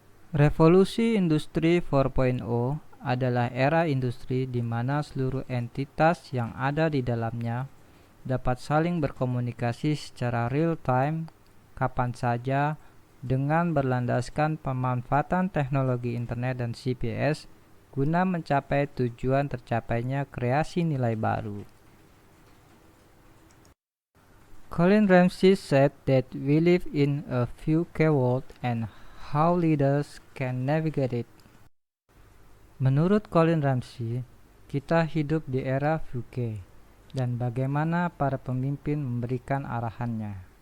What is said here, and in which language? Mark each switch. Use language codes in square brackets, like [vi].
[id] Revolusi Industri 4.0 adalah era industri di mana seluruh entitas yang ada di dalamnya dapat saling berkomunikasi secara real-time kapan saja dengan berlandaskan pemanfaatan teknologi internet dan GPS guna mencapai tujuan tercapainya kreasi nilai baru. [en] Colin Ramsey said that we live in a VUCA world and how leaders can navigate it. [id] Menurut Colin Ramsey, kita hidup di era VUCA dan bagaimana para pemimpin memberikan arahannya.